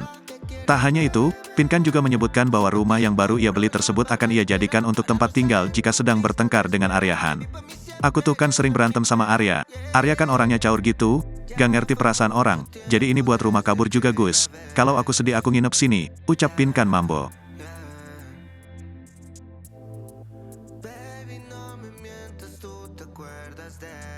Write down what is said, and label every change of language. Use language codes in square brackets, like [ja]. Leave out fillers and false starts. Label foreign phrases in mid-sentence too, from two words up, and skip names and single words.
[id] Tak hanya itu, Pinkan juga menyebutkan bahwa rumah yang baru ia beli tersebut akan ia jadikan untuk tempat tinggal jika sedang bertengkar dengan Arya Han. Aku tuh kan sering berantem sama Arya. Arya kan orangnya caur gitu, gak ngerti perasaan orang, jadi ini buat rumah kabur juga Gus. Kalau aku sedih aku nginep sini, ucap Pinkan Mambo. [es] Baby, no me mientas, tú te acuerdas de